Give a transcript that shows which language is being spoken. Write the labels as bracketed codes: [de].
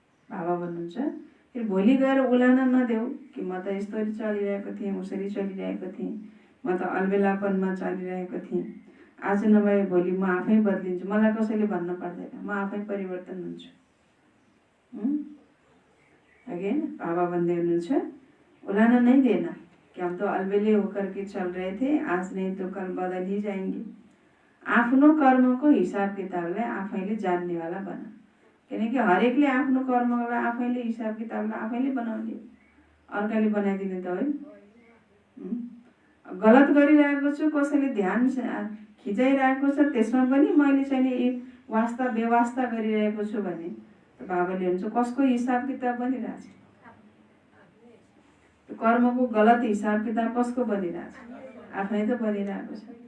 [ne] बाबा भन्नुहुन्छ फेरि भोलि गएर उलान नदेऊ कि म त यस्तरी चलिरहेको थिएँ, उसरी चलिरहेको थिएँ, म त अलबेलापनमा चलिरहेको थिएँ, आज नभए भोलि म आफै बदलिन्छु, मलाई कसैले भन्न पर्दैन, म आफै परिवर्तन हुन्छु। अगेन बाबा भन्दै हुनुहुन्छ [hi] उलाना नहीं देना कि हम तो अलबेले होकर के चल रहे थे, आज नहीं तो कल बदल ही जाएंगे। [ne] आफ्नो कर्मको हिसाब किताबलाई आफैले जान्नेवाला बना, किनकि हरेकले आफ्नो कर्मलाई आफैले हिसाब किताबलाई आफैले बनाउने, अर्काले बनाइदिने त होइन। गलत गरिरहेको छु, कसैले ध्यान खिचाइरहेको छ, त्यसमा पनि मैले चाहिँ वास्ता बेवास्ता गरिरहेको छु भने बाबाले भन्छ कसको हिसाब किताब बनिरहेछ, कर्मको गलत हिसाब किताब कसको बनिरहेछ, आफै त बनिरहेको छ।